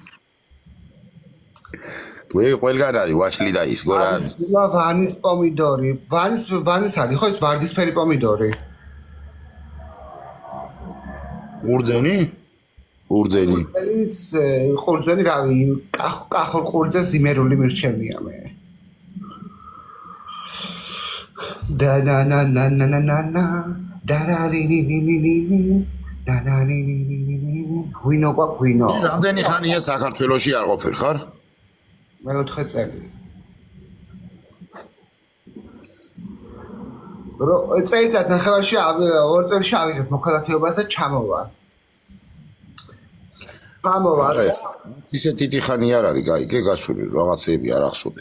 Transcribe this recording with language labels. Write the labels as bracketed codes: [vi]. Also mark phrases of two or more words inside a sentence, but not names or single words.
[ka] ვე ყველგან არის ვაშლი და ის გორა. ვანის პომიდორი, ვანის არის ხო ის ვარდისფერი პომიდორი. ურძენი? ხურძენი რავი, კახურ ხურძეს იმერული მირჩენია მე. Da na na na na na na na da da ni ni ni ni ni da da ni ni ni ni ღვინო ღვინო რამდენი ხანია საქართველოში არ ყოფილ ხარ? მე 4 წელი. რო წელიწად ნახევარში 2 წელში ავიღებ მოქალაქეობას და ჩამოვალ. ისე დიდი ხანი არ არის, გაიგე გასული რაღაცეები არ ახსოვდეთ.